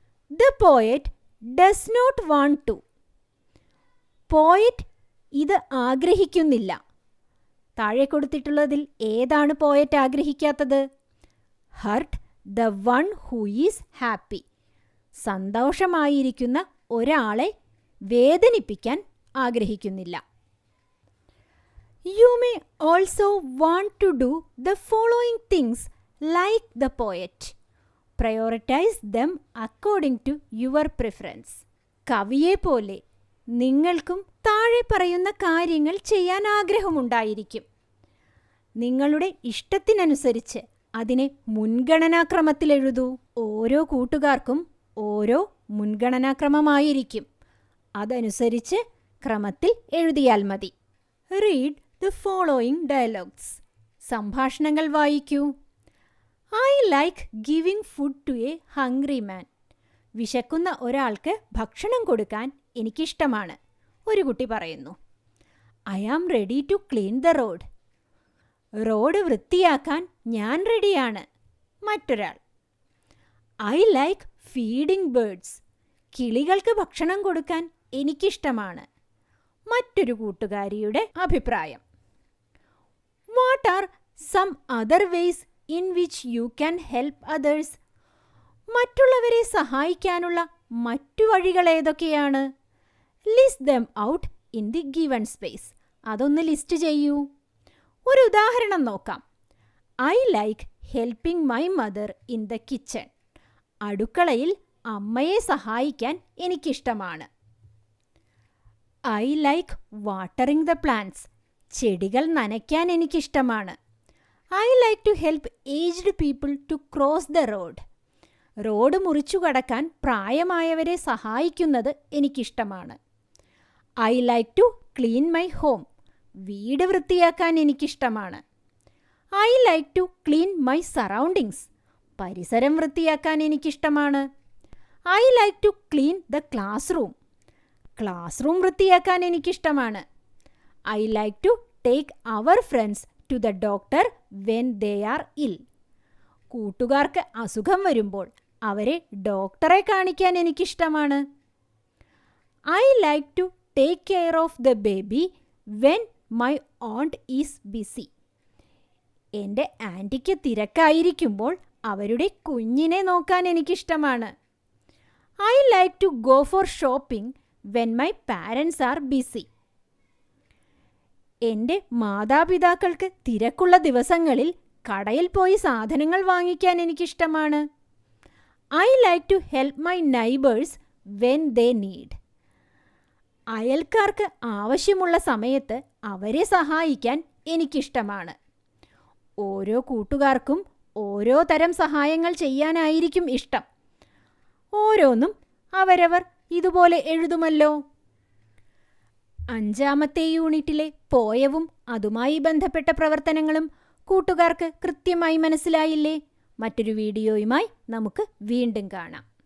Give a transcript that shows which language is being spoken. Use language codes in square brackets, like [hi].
[en] The poet does not want to. [ml] Poet ഇത് ആഗ്രഹിക്കുന്നില്ല. താഴെ കൊടുത്തിട്ടുള്ളതിൽ ഏതാണ് poet ആഗ്രഹിക്കാത്തത്? [en] Hurt the one who is happy. [ml] സന്തോഷമായിരിക്കുന്ന ഒരാളെ വേദനിപ്പിക്കാൻ ആഗ്രഹിക്കുന്നില്ല. [en] You may also want to do the following things like the poet. Prioritize them according to your preference. [ml] കവിയെ പോലെ നിങ്ങൾക്കും താഴെ പറയുന്ന കാര്യങ്ങൾ ചെയ്യാൻ ആഗ്രഹമുണ്ടായിരിക്കും. നിങ്ങളുടെ ഇഷ്ടത്തിനനുസരിച്ച് അതിനെ മുൻഗണനാക്രമത്തിൽ എഴുതൂ. ഓരോ കൂട്ടുകാർക്കും ഓരോ മുൻഗണനാക്രമമായിരിക്കും. അതനുസരിച്ച് ക്രമത്തിൽ എഴുതിയാൽ മതി. [en] Read the following dialogues. [ml] സംഭാഷണങ്ങൾ വായിക്കൂ. [en] I like giving food to a hungry man. [ml] വിശക്കുന്ന ഒരാൾക്ക് ഭക്ഷണം കൊടുക്കാൻ എനിക്കിഷ്ടമാണ്. ഒരു കുട്ടി പറയുന്നു. [en] I am ready to clean the road. [ml] Road വൃത്തിയാക്കാൻ ഞാൻ റെഡിയാണ്. മറ്റൊരാൾ. [en] I like feeding birds. [ml] കിളികൾക്ക് ഭക്ഷണം കൊടുക്കാൻ എനിക്കിഷ്ടമാണ്. മറ്റൊരു കൂട്ടുകാരിയുടെ അഭിപ്രായം. [en] What are some other ways in which you can help others? [ml] മറ്റുള്ളവരെ സഹായിക്കാനുള്ള മറ്റു വഴികൾ ഏതൊക്കെയാണ്? [en] List them out in the given space. [ml] അതൊന്ന് ലിസ്റ്റ് ചെയ്യൂ. ഒരു ഉദാഹരണം നോക്കാം. [en] I like helping my mother in the kitchen. [ml] അടുക്കളയിൽ അമ്മയെ സഹായിക്കാൻ എനിക്കിഷ്ടമാണ്. [en] I like watering the plants. [ml] ചെടികൾ നനയ്ക്കാൻ എനിക്കിഷ്ടമാണ്. [en] I like to help aged people to cross the road. [ml] Road മുറിച്ചു കടക്കാൻ പ്രായമായവരെ സഹായിക്കുന്നത് എനിക്കിഷ്ടമാണ്. [en] I like to clean my home. [ml] വീട് വൃത്തിയാക്കാൻ എനിക്കിഷ്ടമാണ്. [en] I like to clean my surroundings. [ml] പരിസരം വൃത്തിയാക്കാൻ എനിക്കിഷ്ടമാണ്. [en] I like to clean the classroom. [ml] Class room വൃത്തിയാക്കാൻ എനിക്കിഷ്ടമാണ്. [en] I like to take our friends to the doctor when they are ill. [ml] കൂട്ടുകാർക്ക് അസുഖം വരുമ്പോൾ അവരെ ഡോക്ടറെ കാണിക്കാൻ എനിക്കിഷ്ടമാണ്. [en] I like to take care of the baby when my aunt is busy. [ml] എൻ്റെ ആൻറ്റിക്ക് തിരക്കായിരിക്കുമ്പോൾ അവരുടെ കുഞ്ഞിനെ നോക്കാൻ എനിക്കിഷ്ടമാണ്. [en] I like to go for shopping when my parents are busy. [ml] എൻ്റെ മാതാപിതാക്കൾക്ക് തിരക്കുള്ള ദിവസങ്ങളിൽ കടയിൽ പോയി സാധനങ്ങൾ വാങ്ങിക്കാൻ എനിക്കിഷ്ടമാണ്. [en] I like to help my neighbors when they need. [ml] അയൽക്കാർക്ക് ആവശ്യമുള്ള സമയത്ത് അവരെ സഹായിക്കാൻ എനിക്കിഷ്ടമാണ്. ഓരോ കൂട്ടുകാർക്കും ഓരോ തരം സഹായങ്ങൾ ചെയ്യാനായിരിക്കും ഇഷ്ടം. ഓരോന്നും അവരവർ ഇതുപോലെ എഴുതുമല്ലോ. 5-ാമത്തെ യൂണിറ്റിലെ പോയവും അതുമായി ബന്ധപ്പെട്ട പ്രവർത്തനങ്ങളും കൂട്ടുകാർക്ക് കൃത്യമായി മനസ്സിലായില്ലേ? മറ്റൊരു വീഡിയോയുമായി നമുക്ക് വീണ്ടും കാണാം.